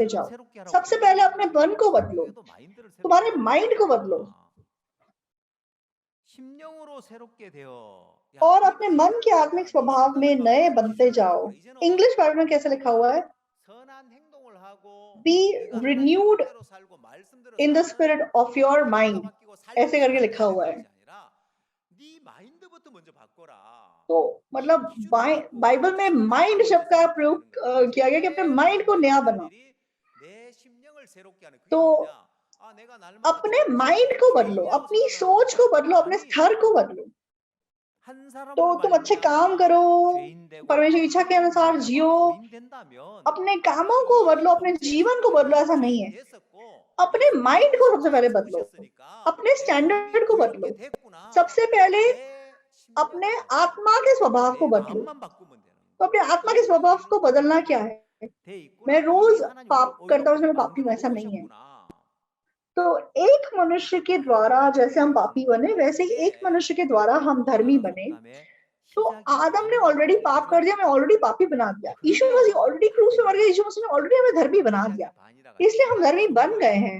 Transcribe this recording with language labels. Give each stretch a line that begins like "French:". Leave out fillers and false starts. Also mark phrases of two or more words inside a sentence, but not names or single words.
Korean: 마인드를
Hindi: जाओ।
Korean: 새롭게 하라고
Hindi: सबसे
Korean: 돼
Hindi: पहले
Korean: 있어요.
Hindi: अपने मन को बदलो,
Korean: 우리에게도 마인드를 새롭게
Hindi: तुम्हारे
Korean: 하라고
Hindi: माइंड को बदलो
Korean: 그랬구나. 심령으로 새롭게 되어 야,
Hindi: और
Korean: 그
Hindi: अपने मन के
Korean: 기준을
Hindi: आत्मिक
Korean: 바꿔라. 네
Hindi: स्वभाव में
Korean: 생각을
Hindi: नए
Korean: 바꿔라.
Hindi: बनते
Korean: 기준을
Hindi: जाओ।
Korean: 바꿔라. 이제는
English: English Bible
Hindi: में कैसे लिखा हुआ है?
Korean: 선한 행동을 하고
English: बी
Korean: 네가 하나님의
English: renewed
Korean: 뜻대로 살고 말씀대로
English: in the
Korean: 사는
English: spirit of
Korean: 그런
English: your
Korean: 마인드가
English: mind,
Korean: 바뀌고
Hindi: ऐसे
Korean: 삶이
Hindi: करके लिखा
Korean: 바뀌어야
Hindi: हुआ
Korean: 되는
Hindi: है।
Korean: 것이 아니라 네 마인드부터 먼저 바꿔라.
Hindi: तो
Korean: 이
Hindi: मतलब
Korean: 기준을 바꾸고
Hindi: बाइबल में
Korean: 선한
Hindi: माइंड शब्द
Korean: 마음을
Hindi: का
Korean: 새롭게
Hindi: प्रयोग
Korean: 되는 거예요.
Hindi: किया गया कि अपने
Korean: 제일
Hindi: माइंड को
Korean: 먼저
Hindi: नया
Korean: 해야 될
Hindi: बनाओ।
Korean: 일이 내 심령을 새롭게 하는 그게
Hindi: तो
Korean: 뭐냐? 아, 내가 날마다
Hindi: अपने
Korean: 죄인이라고
Hindi: माइंड को बदलो,
Korean: 죄인이라고
Hindi: अपनी
Korean: 생각하는
Hindi: सोच को
Korean: 것이
Hindi: बदलो, अपने
Korean: 아니
Hindi: स्तर को बदलो।
Korean: 한
Hindi: तो
Korean: 사람으로
Hindi: तुम अच्छे काम
Korean: 말미암아
Hindi: करो,
Korean: 죄인 되고
Hindi: परमेश्वर की इच्छा के
Korean: 하나님으로
Hindi: अनुसार
Korean: 말미암아
Hindi: जियो,
Korean: 부인된다면
Hindi: अपने
Korean: 아니
Hindi: कामों को
Korean: 이미
Hindi: बदलो, अपने जीवन को
Korean: 범죄했었고
Hindi: बदलो,
Korean: 이미
Hindi: ऐसा नहीं
Korean: 죄인이
Hindi: है।
Korean: 됐었고
Hindi: अपने माइंड
Korean: 예수님이
Hindi: को सबसे
Korean: 십자가에
Hindi: पहले बदलो,
Korean: 죽으셨으니까
Hindi: अपने
Korean: 내가 이미
Hindi: स्टैंडर्ड को
Korean: 의롭게
Hindi: बदलो।
Korean: 됐구나.
Hindi: सबसे पहले
Korean: 내
Hindi: अपने
Korean: 심령을 바꿔라.
Hindi: आत्मा के स्वभाव को
Korean: 내
Hindi: बदलो।
Korean: 마음만 바꾸면 되는
Hindi: तो
Korean: 거예요.
Hindi: अपने आत्मा के
Korean: 이미
Hindi: स्वभाव को
Korean: 의롭게
Hindi: बदलना क्या है?
Korean: 돼
Hindi: मैं
Korean: 있구나. 이미
Hindi: रोज
Korean: 하나님 우리를
Hindi: पाप करता हूँ
Korean: 의롭게
Hindi: इसलिए मैं पापी हूँ,
Korean: 만들어
Hindi: ऐसा नहीं है।
Korean: 놓으셨구나.
Hindi: तो एक मनुष्य के द्वारा जैसे हम पापी बने, वैसे ही एक
Korean: 이게
Hindi: मनुष्य के द्वारा हम धर्मी
Korean: 얼마나
Hindi: बने।
Korean: 속담에
Hindi: तो आदम ने ऑलरेडी पाप कर दिया, मैं ऑलरेडी पापी बना दिया। यीशु मसीह ऑलरेडी क्रूस पे मर गया, यीशु मसीह ने ऑलरेडी हमें धर्मी बना दिया, इसलिए हम धर्मी बन गए हैं।